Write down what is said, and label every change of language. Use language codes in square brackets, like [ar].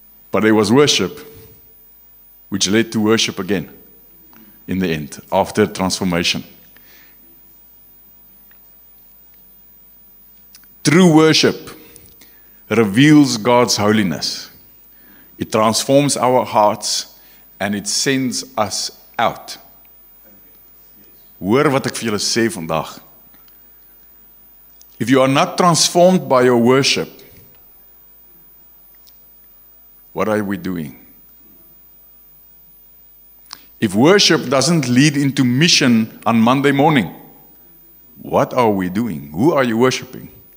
[en] But there was worship, which led to worship again in the end, after transformation. True worship reveals God's holiness. It transforms our hearts and it sends us out. [af] Hoor wat ek vir julle sê vandag. [en] If you are not transformed by your worship, what are we doing? If worship doesn't lead into mission on Monday morning, what are we doing? Who are you worshiping?